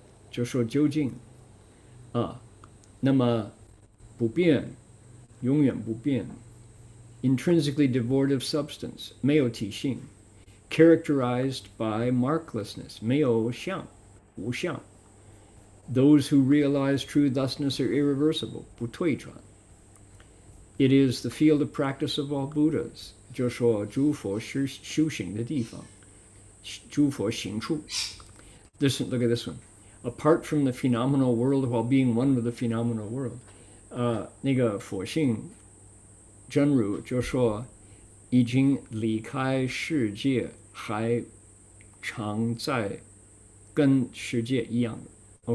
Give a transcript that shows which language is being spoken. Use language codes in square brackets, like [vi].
[zh] 就说究竟啊，那么不变，永远不变。 [en] Intrinsically devoid of substance. [zh] 没有体性。 [en] Characterized by marklessness. [zh] 没有相，无相。 [en] Those who realize true thusness are irreversible. [zh] 不退转。 [en] It is the field of practice of all Buddhas. [zh] 就说诸佛修行的地方，诸佛行处。 [en] Listen, look at this one. Apart from the phenomenal world while being one with the phenomenal world. [zh] 那个佛性真如就说已经离开世界，还常在跟世界一样的。